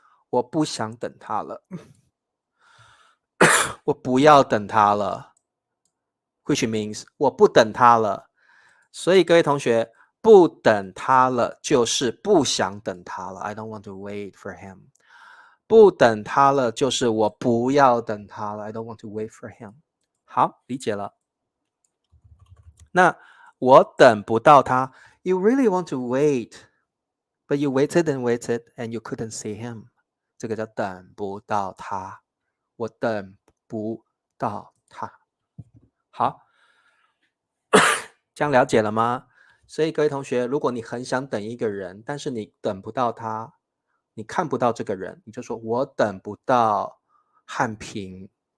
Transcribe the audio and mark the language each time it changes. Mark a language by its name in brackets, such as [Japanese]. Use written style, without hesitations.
[Chinese] 我不想等他了，我不要等他了 ， [English] which means [Chinese] 我不等他了。所以各位同学，不等他了就是不想等他了。 [English] I don't want to wait for him。 [Chinese] 不等他了就是我不要等他了。 [English] I don't want to wait for him。 [Chinese] 好，理解了。那我等不到他 [English] ，You really want to wait, but you waited and waited and you couldn't see him。 [Chinese] 这个叫等不到他，我等不到他。好，这样了解了吗？所以各位同学，如果你很想等一个人，但是你等不到他，你看不到这个人，你就说我等不到汉平。